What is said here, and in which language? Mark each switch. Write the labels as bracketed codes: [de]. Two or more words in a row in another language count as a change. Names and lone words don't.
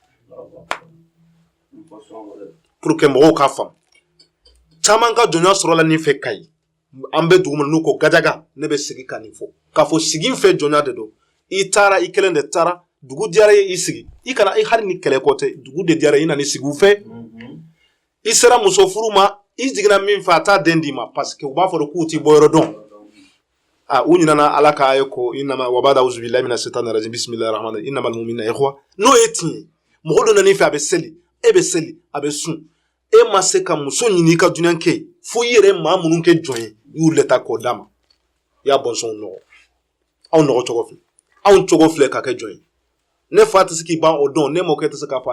[fr] pour que [bm] mɔgɔw k'a faamu caman ka jɔnya sɔrɔla nin fɛ Kayi an bɛ dugu min n'u ko Gajaga ne bɛ sigi ka nin fɔ k'a fɔ sigi fɛ jɔnya de don i taara i kelen de taara dugu diyara ye i sigi i kana i hali ni kɛlɛ kɔ tɛ dugu de diyara i nana i sigi u fɛ i sera muso furu ma i jiginna min fɛ a t'a den d'i ma parce que u b'a fɔ k'u t'i bɔ yɔrɔ dɔn u ɲinana ala k'a ye ko inama wabada [ar] أعوذ بالله من الشيطان الرجيم بسم الله الرحمن الرحيم إنما المؤمنون إخوة [bm] n'o ye tiɲɛ ye mɔgɔ dɔ nan'i fɛ a bɛ seli e bɛ seli a bɛ sun e ma se ka muso ɲini i ka dunan kɛ fo i yɛrɛ maa minnu kɛ jɔn ye i y'u leta k'o d'a ma i y'a bɔnsɔnw nɔgɔ anw nɔgɔ cogo filɛ anw cogo filɛ ka kɛ jɔn ye ne fa tɛ se k'i ban o dɔn ne mɔkɛ tɛ se k'a fɔ